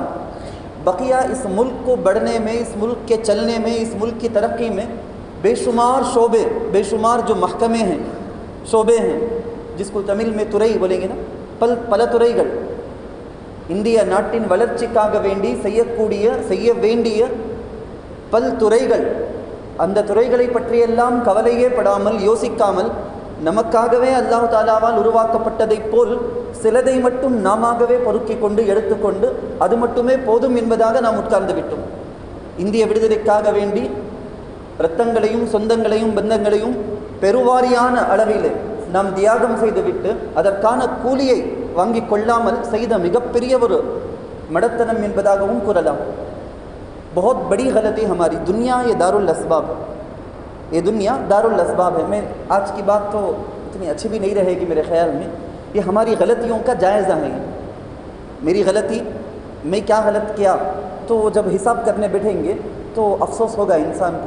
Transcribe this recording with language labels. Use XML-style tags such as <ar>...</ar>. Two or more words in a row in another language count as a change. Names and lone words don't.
<ur>بقیہ اس ملک کو بڑھنے میں، اس ملک کے چلنے میں، اس ملک کی ترقی میں بے شمار شعبے، بے شمار جو محکمے ہیں، شعبے ہیں، جس کو تمل میں ترئی بولیں گے نا،</ur> <ta>பல துறைகள் இந்தியா நாட்டின் வளர்ச்சிக்காக வேண்டி செய்ய வேண்டிய பல் துறைகள், அந்த துறைகளை பற்றியெல்லாம் கவலையே படாமல், யோசிக்காமல், நமக்காகவே அல்லாஹ் தாலாவால் உருவாக்கப்பட்டதைப் போல் சிலதை மட்டும் நாமாகவே பொறுக்கிக் கொண்டு எடுத்துக்கொண்டு அது மட்டுமே போதும் என்பதாக நாம் உட்கார்ந்து விட்டோம்। இந்திய விடுதலைக்காக வேண்டி இரத்தங்களையும் சொந்தங்களையும் பந்தங்களையும் பெருவாரியான அளவில் நாம் தியாகம் செய்துவிட்டு அதற்கான கூலியை வாங்கிக் கொள்ளாமல் செய்த மிகப்பெரிய ஒரு மடத்தனம் என்பதாகவும் கூறலாம்।</ta> <ur>بہت بڑی غلطی ہماری، دنیا یہ دارالاسباب ہے، یہ دنیا دارالاسباب ہے۔ میں آج کی بات تو اتنی اچھی بھی نہیں رہے گی میرے خیال میں، یہ ہماری غلطیوں کا جائزہ ہے۔ میری غلطی، میں کیا غلط کیا، تو جب حساب کرنے بیٹھیں گے تو افسوس ہوگا انسان کو۔</ur>